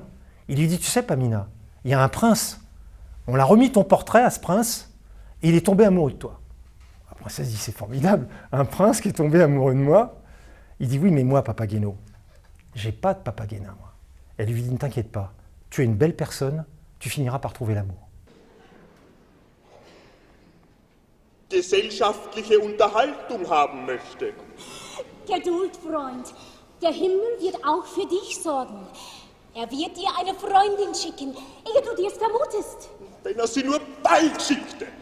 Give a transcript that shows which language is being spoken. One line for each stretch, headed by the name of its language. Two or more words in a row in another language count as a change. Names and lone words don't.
French: Il lui dit, tu sais, Pamina, il y a un prince, on l'a remis ton portrait à ce prince, et il est tombé amoureux de toi. La princesse dit, c'est formidable, un prince qui est tombé amoureux de moi. Il dit, oui, mais moi, Papageno, j'ai pas de Papagena, moi. Elle lui dit, ne t'inquiète pas, tu es une belle personne, tu finiras par trouver l'amour.
German: Gesellschaftliche Unterhaltung haben möchte. Geduld, Freund. Der Himmel wird auch für dich sorgen. Er wird dir eine Freundin schicken, ehe du dir's vermutest. Wenn sie nur bald schickte.